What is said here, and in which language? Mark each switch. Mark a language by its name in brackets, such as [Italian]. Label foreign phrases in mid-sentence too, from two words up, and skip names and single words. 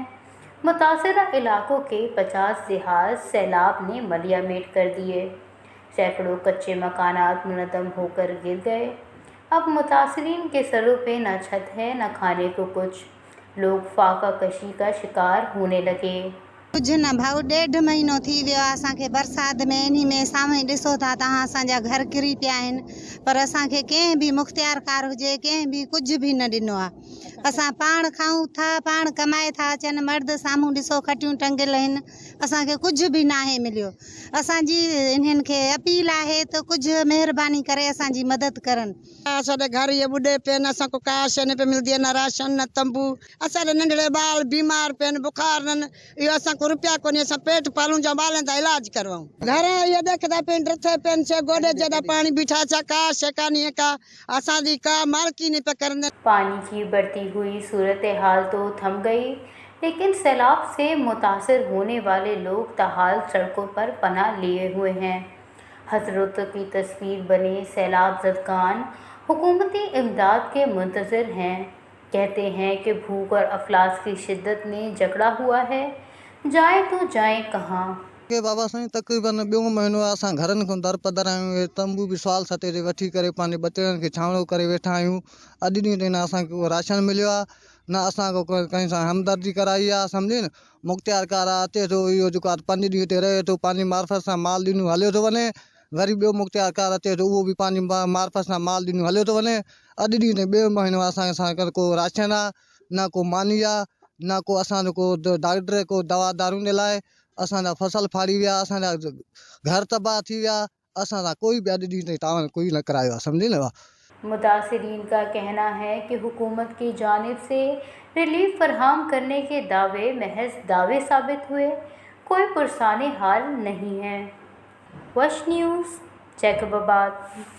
[Urdu] متاثرہ علاقوں کے 50 جہاز سیلاب نے ملیامیٹ کر دیے. سینکڑوں کچے مکانات منہدم ہو کر گر گئے. اب متاثرین کے سروں پہ نہ چھت ہے نہ کھانے کو کچھ. لوگ فاقہ کشی کا شکار ہونے لگے. [Sindhi] कुछ न भाऊ 1.5 महीनो थी वियो आहे असांखे बरसात में। इन्ही में साम्हूं ॾिसो था तव्हां असांजा घर किरी पिया आहिनि, पर असांखे कंहिं बि मुख़्तियारकार हुजे कंहिं बि कुझु बि न ॾिनो आहे। असां पाण खाऊं था, पाण कमाए था अचनि, मर्द साम्हूं ॾिसो खटियूं टंगियल आहिनि, असांखे कुझु बि नाहे मिलियो। असांजी इन्हनि खे अपील आहे त कुझु महिरबानी करे असांजी मदद करनि। असांजे घर ये ॿुॾे पिया आहिनि, असांखे का शइ न पई मिलंदी आहे, न राशन न तंबू। असांजे नंढड़े ॿार बीमार पिया आहिनि, बुखार न इहो असांखे रुपया कोन्हे, असां पेट पालूं जा ॿारनि जा इलाज करवाऊं। घर इहे देखदा पिया आहिनि, रथे पिया आहिनि, से गोॾे जॾा पानी बीठा छा का शइ कान्हे का असांजी का मालकी नहीं पे करने। [Urdu] پانی کی بڑھتی ہوئی صورتحال تو تھم گئی، لیکن سیلاب سے متاثر ہونے والے لوگ تاحال سڑکوں پر پناہ لیے ہوئے ہیں. حسرت کی تصویر بنے سیلاب زدگان حکومتی امداد کے منتظر ہیں. کہتے ہیں کہ بھوک اور افلاس کی شدت میں جکڑا ہوا ہے، جائے تو جائے کہاں. [Sindhi] के बाबा साईं तक़रीबन 2 महीनो असां घरनि खां दर पदर आहियूं। तंबू बि सवाल सते ते वठी करे पंहिंजे बचड़नि खे छांवड़ो करे वेठा आहियूं। अॼु ॾींहं ताईं न असांखे को राशन मिलियो आहे, न असांखे कंहिं सां हमदर्दी कराई आहे। सम्झे न, मुख़्तियारकार अचे थो, इहो जेको आहे 5 ॾींहं ते रहे थो, पंहिंजी मार्फत सां माल ॾिनूं हलियो थो वञे। वरी ॿियो मुख़्तियारकार अचे थो, उहो बि पंहिंजी मार्फत सां माल ॾिनूं हलियो थो वञे। अॼु ॾींहं ताईं 2 महीनो असांखे को राशन आहे, न को मानी आहे, न को असांजो को डॉक्टर को दवा दारूं लाइ। असांजा फसल फाड़ी विया, असांजा घर तबाह थी विया। असांजा कोई बि अॼु ॾींहं ताईं तावन कोई न करायो आहे, सम्झी न। [Urdu] متاثرین کا کہنا ہے کہ حکومت کی جانب سے ریلیف فراہم کرنے کے دعوے محض دعوے ثابت ہوئے، کوئی پرسان حال نہیں ہے. وش نیوز، جیکب آباد.